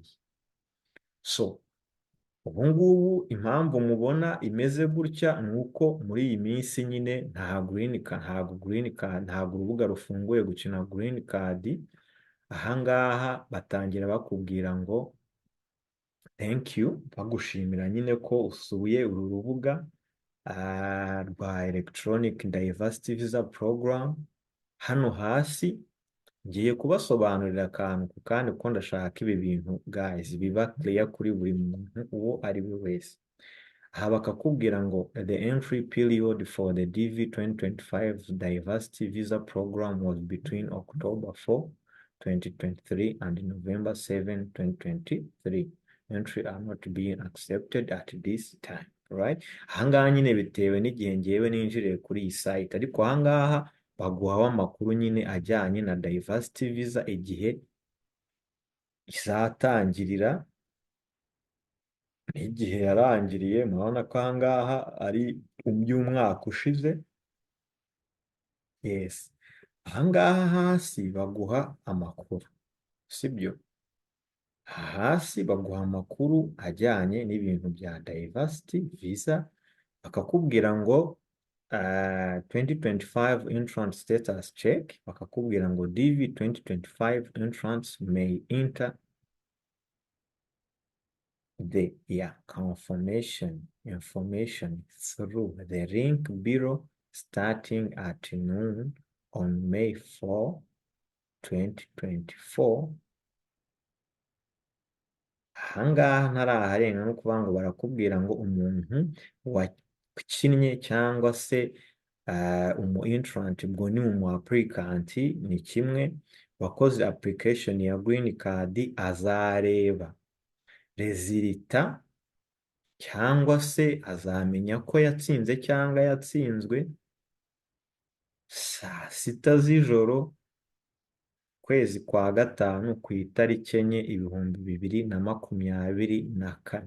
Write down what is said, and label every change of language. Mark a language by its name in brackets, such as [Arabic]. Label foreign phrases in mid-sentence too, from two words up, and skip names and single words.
[Kinyarwanda] So ubu ngubu impamvu mubona imeze gutya ni uko muri iyi minsi nyine ntabwo urubuga rufunguye gukina [English] green card. [Kinyarwanda] Ahangaha batangira bakubwira ngo [English] thank you, [Kinyarwanda] bagushimira nyine ko usuye uru rubuga rwa Electronic Diversity Visa Program. Hano hasi ngiye kubasobanurira akantu ku kandi kuko ndashaka ibi bintu guys biba clear kuri buri muntu uwo ari we wese. Aha bakakubwira ngo [English] the entry period for the DV 2025 Diversity Visa Program was between October 4, 2023 and November 7, 2023. Entry are not being accepted at this time, right? [Kinyarwanda] Ahangaha nyine bitewe n'igihe ngewe ninjiriye kuri iyi site, ariko ahangaha baguhaho amakuru nyine ajyanye na [English] diversity visa, [Kinyarwanda] igihe izatangirira n'igihe yarangiriye. Murabona ko ahangaha ari umwaka ushize. Yes, ahangaha hasi baguha amakuru, sibyo? Hasi baguha amakuru ajyanye n'ibintu bya [English] diversity visa, [Kinyarwanda] bakakubwira ngo 2025 [English] entrance status check, [Kinyarwanda] bakakubwira ngo [English] DV 2025 entrance may enter the confirmation information through the link below starting at noon on May 4, 2024. [Kinyarwanda] Ahangaha ntaraharenga no kuvuga ngo barakubwira ngo umuntu wakinnye cyangwa se umu entrant, ubwo ni umu applicant ni kimwe, wakoze application ya [English] green card [Kinyarwanda] azareba rezilita cyangwa se azamenya ko yatsinze cyangwa yatsinzwe saa 6 z'ijoro kwezi kwa gatanu ku itariki 4/2024.